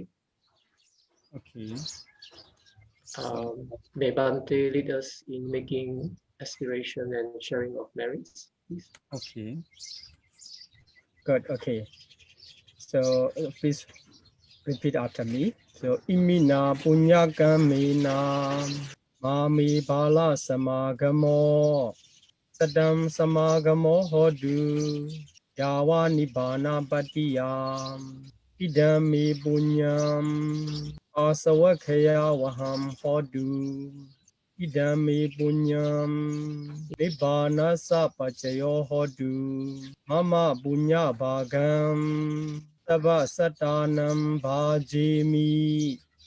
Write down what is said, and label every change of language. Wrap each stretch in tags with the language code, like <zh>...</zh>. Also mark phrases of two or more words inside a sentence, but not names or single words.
<en>Okay. May Bante lead us in making aspiration and sharing of merits, please. Okay. Good. Okay. So please repeat after me.</en> <pi>So imina punya kamina mami bala samagamo sadam samagamo hodu yawa nibbana patiyam idami punyam asawakaya waham hodu idami punyam nibbana sapachayo hodu mama punya bhagam Sabha satanam bhajimi</pi>